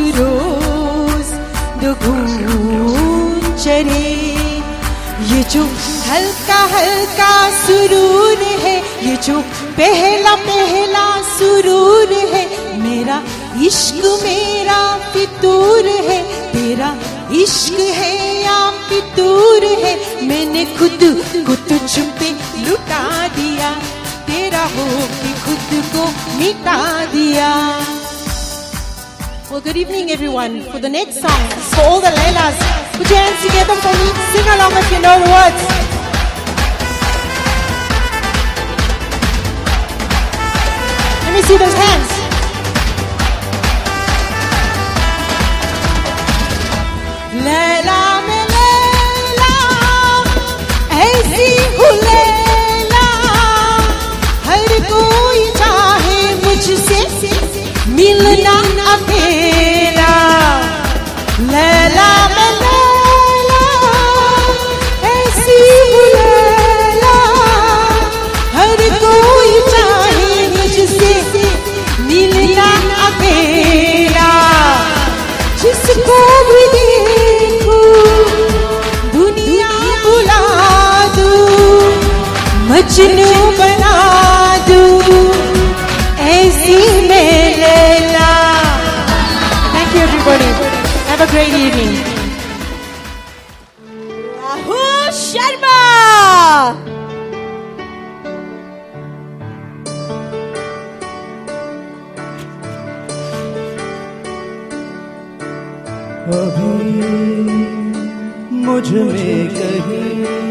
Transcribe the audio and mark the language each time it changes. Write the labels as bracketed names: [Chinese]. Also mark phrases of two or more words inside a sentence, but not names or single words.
[Hindi] दुगुन चढ़े ये जो हल्का हल्का सुरूर है ये जो पहला पहला सुरूर है मेरा इश्क मेरा फितूर है तेरा इश्क है या फितूर है मैंने खुद को तुझ पे लुटा दिया तेरा हो के खुद को मिटा दिया. [English] Well, good evening everyone. For the next song, for all the Lailas, put your hands together for me. Sing along if you know the words. Let me see those hands. [Hindi] लैला में लैला, ऐसी हूँ लैला, हर कोई चाहे मुझसे मिलना अकेला. लैला में लैला, ऐसी हूँ लैला, हर कोई चाहे मुझसे मिलना अकेला. जिसको भी देखूं दुनिया बुला दूं मजनू बना दूं ऐसी मैं लैला. [English] Thank you everybody. Have a great evening. Rahul Sharma! [Hindi] अभी मुझ में कहीं